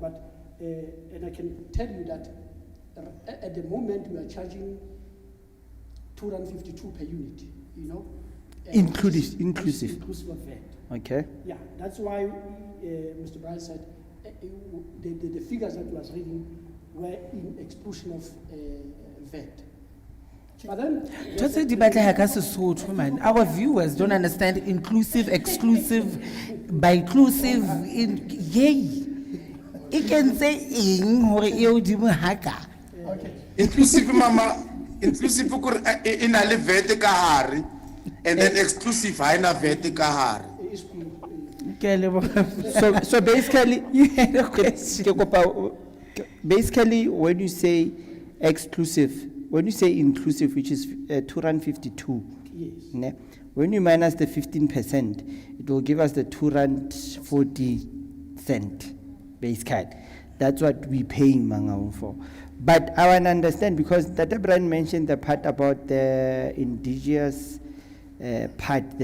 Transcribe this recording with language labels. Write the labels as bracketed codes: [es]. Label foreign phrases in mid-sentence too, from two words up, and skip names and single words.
[en] But, and I can tell you that at the moment we are charging 252 per unit, Inclusive. Inclusive of VAT. Okay. Yeah, that's why Mr. Brian said the figures that he was reading were in exclusion of VAT. But then, [st] Just di batleha ka Sesotho, man. [en] Our viewers don't understand inclusive, exclusive, by inclusive. [st] Yay! [en] It can say [st] ing hore e hodimo haka. Inclusive mama, inclusive kore ina le vete ka hare, [en] and then exclusive [st] haina vete ka hare. Ke a leboha. [en] So basically, You had a question. [st] ke kopa, [en] basically, when you say exclusive, when you say inclusive, which is 252, yes. ne? When you minus the 15%, it will give us the 240 cent base card. That's what we paying Mangaung for. But I want to understand, because Tata Brian mentioned the part about the indigenous part.